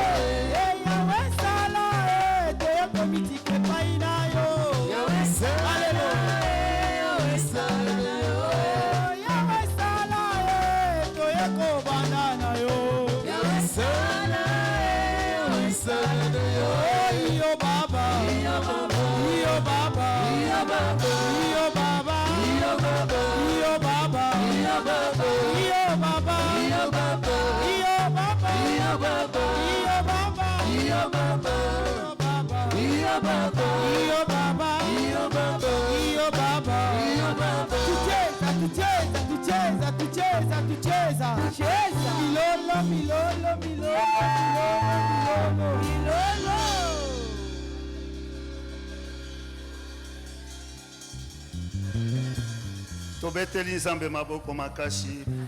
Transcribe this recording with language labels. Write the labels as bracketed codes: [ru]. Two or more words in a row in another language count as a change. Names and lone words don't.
[ln] Yahweh sala, toyo komitike pai na yo. Yahweh sala, Yahweh sala na yo. Yahweh sala, toyo kobanda na yo. Yahweh sala, Yahweh sala na yo. Iyo baba, Iyo baba, iyo baba, iyo baba, iyo baba, iyo baba, iyo baba, iyo baba, iyo baba, iyo baba, iyo baba, iyo baba, iyo baba, iyo baba, iyo baba, iyo baba, iyo baba, iyo baba, iyo baba, iyo baba. [sw] tucheza, tucheza, tucheza, tucheza, tucheza, tucheza, [ln] milolo, milolo, milolo, milolo, milolo. Tobeteli nzambe maboko makasi.